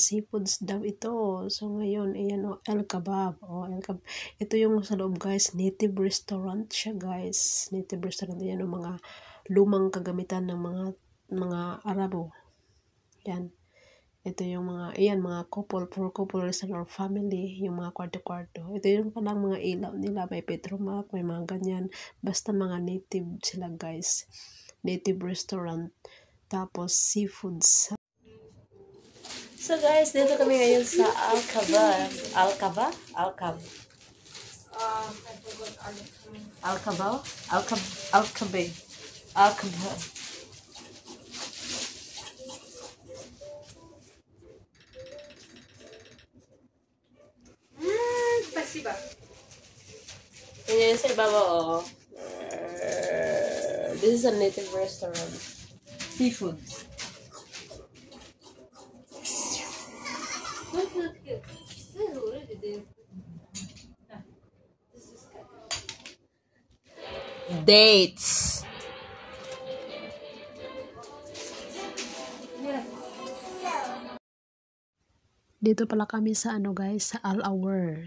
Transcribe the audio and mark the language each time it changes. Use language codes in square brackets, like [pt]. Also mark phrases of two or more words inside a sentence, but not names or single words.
[tl] Seafoods daw ito. So ngayon, ayan o, El Kebab. Ito yung sa loob guys, [en] native restaurant [tl] siya guys. [en] Native restaurant. [tl] Ayan o, mga lumang kagamitan ng mga Arabo. Yan. Ito yung mga [en] couple, for couple restaurant or family, [tl] yung mga kwarto-kwarto. Ito yung palang mga ilaw nila, may petromac, may mga ganyan. Basta mga native sila guys. [en] Native restaurant. Tapos seafoods. [tl] So guys, dito kami ngayon sa Al-Kebab. Al-Kebab? Al-Kebab. Al-Kebab? Al-Kebab. Al-Kebab. [ru] Спасибо. [tl] Ayan sa ibabaw. [en] This is a native restaurant. Seafoods. Dates. [tl] Dito pala kami sa guys, sa Al-Awar.